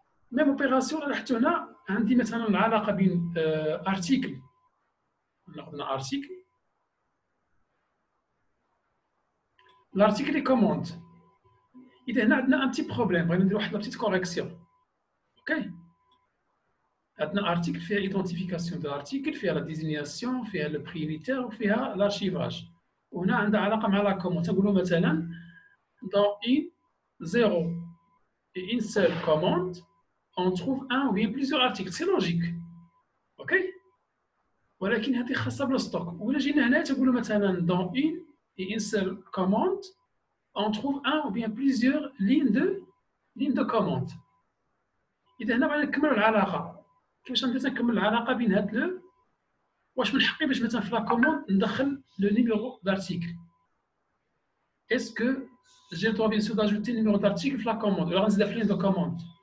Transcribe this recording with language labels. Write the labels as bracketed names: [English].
[French] Même opération [Arabic] لاحظت هنا عندي مثلا العلاقه بين ارتيكل، ناخذنا ارتيكل، الارتيكل كوموند. اذا هنا عندنا ان بتي بروبليم، بغينا ندير واحد لا بتيت كوريكسيون. اوكي، عندنا ارتيكل فيها ايدونتيفيكاسيون دو ارتيكل، فيها لا ديزينياسيون، فيها لو بريوريتير وفيها لارشيفاج، وهنا عندها علاقه مع لا كوموند. تنقولوا مثلا [French] dans une 0 et une seule commande on trouve un ou bien plusieurs articles. C'est logique. OK. [Arabic] ولكن هذه خاصه بالستوك. ولا جينا هنا تقولوا مثلا [French] dans une et une seule commande on trouve un ou bien plusieurs lignes de commande. [Arabic] اذا هنا بغينا نكملوا العلاقه. كيفاش نبدا نكمل العلاقه بين هاد لو؟ واش من حقي باش مثلا في لا كوموند ندخل لو نيميرو دارتيكل؟ [French] est-ce que j'ai le droit bien sûr d'ajouter le numéro d'article [Arabic] في la commande ولا غنزيدها في [French] ligne de commande؟